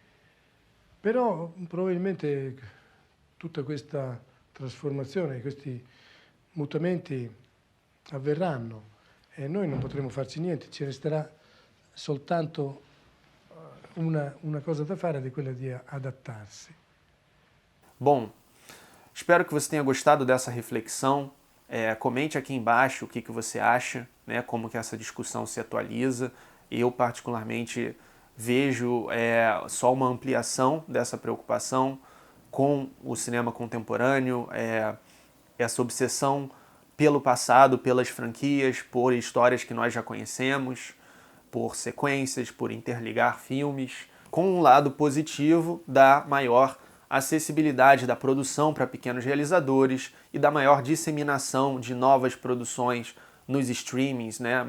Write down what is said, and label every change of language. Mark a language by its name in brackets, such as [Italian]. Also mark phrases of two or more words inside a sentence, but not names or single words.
[Italian] Però probabilmente tutta questa trasformazione, questi mutamenti avverranno e noi non potremo farci niente, ci resterà soltanto una cosa da fare ed è quella di adattarsi. [Portuguese] Bom, espero que você tenha gostado dessa reflexão. Comente aqui embaixo o que você acha, né, como que essa discussão se atualiza. Eu, particularmente, vejo só uma ampliação dessa preocupação com o cinema contemporâneo, essa obsessão pelo passado, pelas franquias, por histórias que nós já conhecemos, por sequências, por interligar filmes, com um lado positivo da maior acessibilidade da produção para pequenos realizadores e da maior disseminação de novas produções nos streamings, né?